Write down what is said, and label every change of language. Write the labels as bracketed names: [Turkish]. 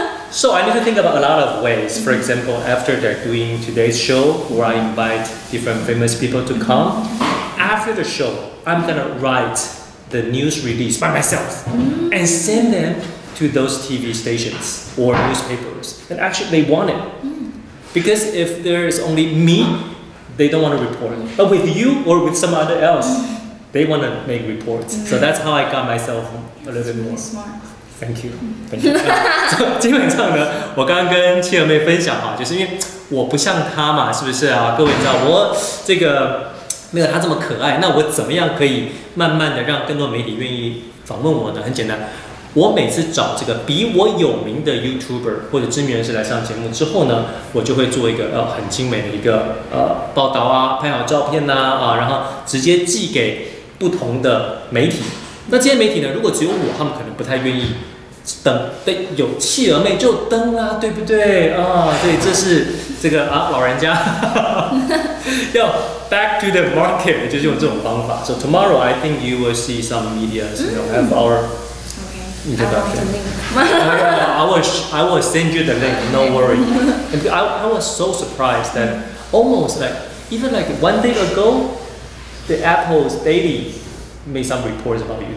[English] So I need to think about a lot of ways. For example, after they're doing today's show, where I invite different famous people to come, after the show, I'm gonna write the news release by myself and send them to those TV stations or newspapers. And actually, they want it. Because if there is only me, they don't want to report. But with you or with some other else, they want to make reports. So that's how I got myself a little bit more. Smart. Thank you. [Chinese] 基本上呢，我刚刚跟企鹅妹分享就是因为我不像她嘛，是不是啊？各位知道我这个没有她这么可爱，那我怎么样可以慢慢的让更多媒体愿意访问我呢？很简单，我每次找这个比我有名的 YouTuber 或者知名人士来上节目之后呢，我就会做一个很精美的一个报道啊，拍好照片啊，然后直接寄给不同的媒体。那这些媒体呢，如果只有我，他们可能不太愿意登。对，有企鹅妹就登啊，对不对啊？对，这是这个老人家要 [English] back to the market， [Chinese] 就是用这种方法。 [English] So tomorrow I think you will see some medias, have our introduction. I will send you the link. No worry. And I was so surprised that almost like even like 1 day ago, the Apple's Daily made some reports about you.